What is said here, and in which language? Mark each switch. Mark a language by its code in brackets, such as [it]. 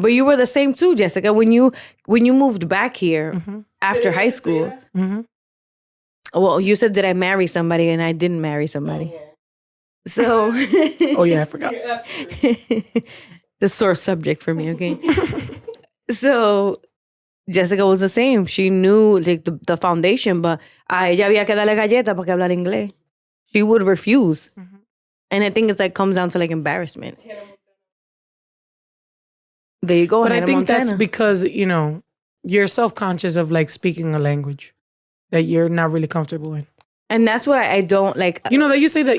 [en] But you were the same too, Jessica. When you moved back here after high school. Well, you said, did I marry somebody? And I didn't marry somebody. So. Oh, yeah, I forgot. The sore subject for me, okay? So Jessica was the same. She knew like the foundation, but [es] a ella había que darle galleta para que hablar inglés. [en] She would refuse. And I think it's like comes down to like embarrassment. There you go. But I Hannah think Montana. that's because, you know, you're self-conscious of like speaking a language that you're not really comfortable in. And that's what I don't like. You know that you say that